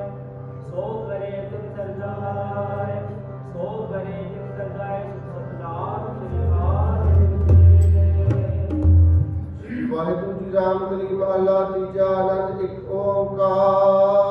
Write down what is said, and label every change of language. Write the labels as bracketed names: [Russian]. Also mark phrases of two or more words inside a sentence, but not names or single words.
[Punjabi] सो करे तिन सरजाए, सो करे तिन सरजाए। सतनाम श्री ਵਾਹਿਗੁਰੂ ਜੀ ਰਾਮ ਕਲੀ ਮਹਲਾ ਤੀਜਾ। ਆਨੰਦ ਇੱਕ ਓੰਕਾਰ।